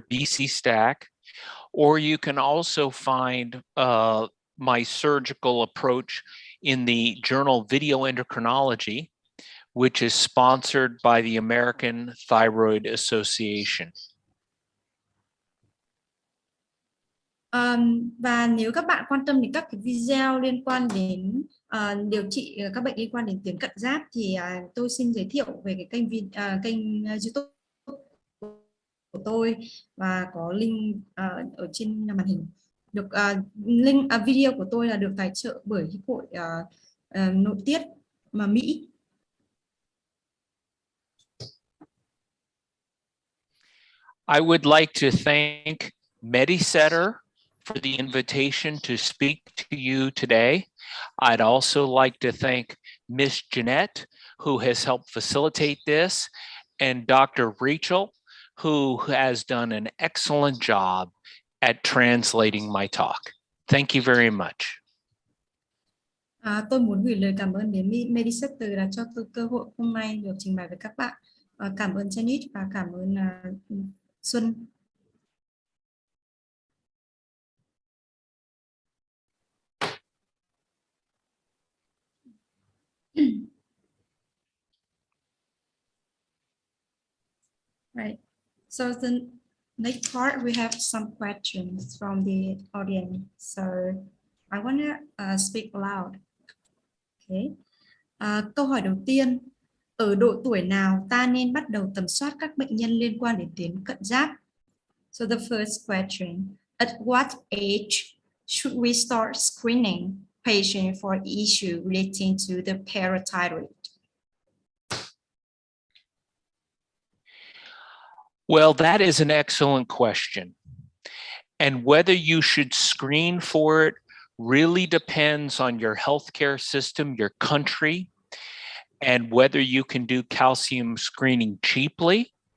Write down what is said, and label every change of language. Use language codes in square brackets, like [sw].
[en] BC Stack, or you can also find my surgical approach in the journal Video Endocrinology, which is sponsored by the American Thyroid Association. [vi] Và nếu các bạn quan tâm đến các cái video liên quan đến điều trị các bệnh liên quan đến tuyến cận giáp thì tôi xin giới thiệu về cái kênh YouTube của tôi, và có link ở trên màn hình. Được link video của tôi là được tài trợ bởi Hiệp hội nội tiết mà Mỹ. [en] I would like to thank MediCenter for the invitation to speak to you today. I'd also like to thank Miss Jeanette, who has helped facilitate this, and Dr. Rachel, who has done an excellent job at translating my talk. Thank you very much. [vi] Tôi muốn gửi lời cảm ơn đến MediCenter đã cho tôi cơ hội hôm nay được trình bày với các bạn. Cảm ơn Janet và cảm ơn Xuân. [en] Right. So the next part we have some questions from the audience. So I want to speak aloud. Okay. [vi] Câu hỏi đầu tiên, ở độ tuổi nào ta nên bắt đầu tầm soát các bệnh nhân liên quan đến tuyến cận giáp? [en] So the first question, at what age should we start screening patients for issue relating to the parathyroid? Well, that is an excellent question. And whether you should screen for it really depends on your healthcare system, your country, and whether you can do calcium screening cheaply.